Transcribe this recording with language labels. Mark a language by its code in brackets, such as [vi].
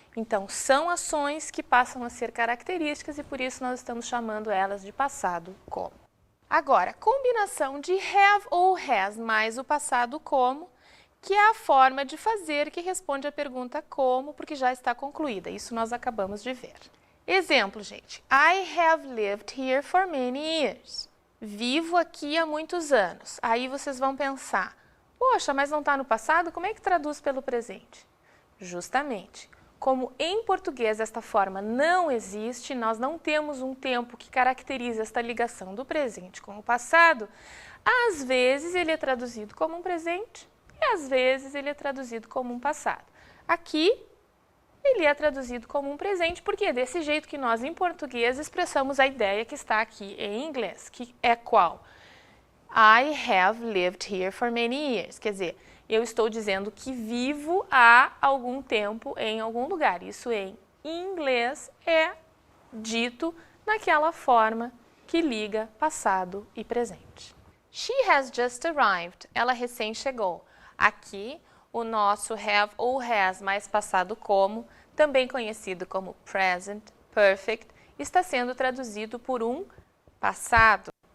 [pt] Então, são ações que passam a ser características e por isso nós estamos chamando elas de passado como. Agora, combinação de have ou has mais o passado como, que é a forma de fazer que responde à pergunta como, porque já está concluída. Isso nós acabamos de ver. Exemplo, gente. [en] I have lived here for many years. [pt] Vivo aqui há muitos anos. Aí vocês vão pensar, poxa, mas não está no passado? Como é que traduz pelo presente? Justamente. Como em português esta forma não existe, nós não temos um tempo que caracteriza esta ligação do presente com o passado, às vezes ele é traduzido como um presente e às vezes ele é traduzido como um passado. Aqui, ele é traduzido como um presente, porque é desse jeito que nós, em português, expressamos a ideia que está aqui em inglês, que é qual? [en] I have lived here for many years. [pt] Quer dizer, eu estou dizendo que vivo há algum tempo em algum lugar. Isso em inglês é dito naquela forma que liga passado e presente. [en] She has just arrived. [pt] Ela recém chegou. Aqui, o nosso have ou has mais passado como, também conhecido como present perfect, está sendo traduzido por um passado.